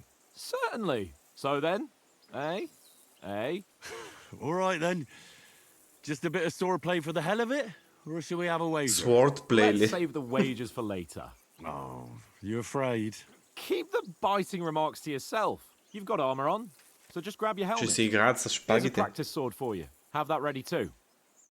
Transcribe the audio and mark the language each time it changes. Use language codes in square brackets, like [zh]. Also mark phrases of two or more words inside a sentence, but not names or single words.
[en] Certainly. So then, eh? Eh? All right then. Just a bit of swordplay for the hell of it? Or shall we have a wager? [bg] Swordplay ли? [en] Let's save the wagers for later. Oh, you afraid? Keep the biting remarks to yourself. You've got armor on, so just grab your [bg] Ще [en] helmet. [bg] си играят с [en] Here's a [bg] шпагите. [en] practice sword for you. Have that ready too.